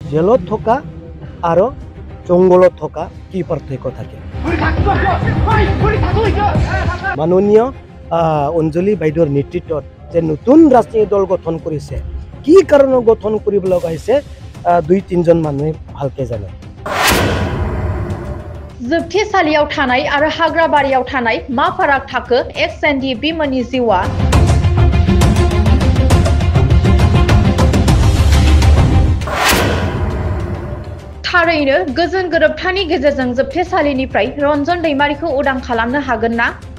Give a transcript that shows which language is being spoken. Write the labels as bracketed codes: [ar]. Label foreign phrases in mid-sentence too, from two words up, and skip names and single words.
[as] জেলত থকা আৰু জংগলত থকা কি পাৰ্থক্য থাকে মাননীয় অঞ্জলি বাইদেউৰ নেতৃত্বত যে নতুন ৰাজনৈতিক দল গঠন কৰিছে কি কাৰণত গঠন কৰিব লগা হৈছে 2-3জন মানুহে ভালকে জানে [brx] जोबथेसालियाव थानाय आरो हाग्राबारियाव थानाय मा फाराग थाखो एक्स एनडि बिमोननि जिउआ थारैनो गोजोन गोरोबथानि गेजेरजों जोबथेसालिनिफ्राय रन्जन दैमारिखौ उदां खालामनो हागोन ना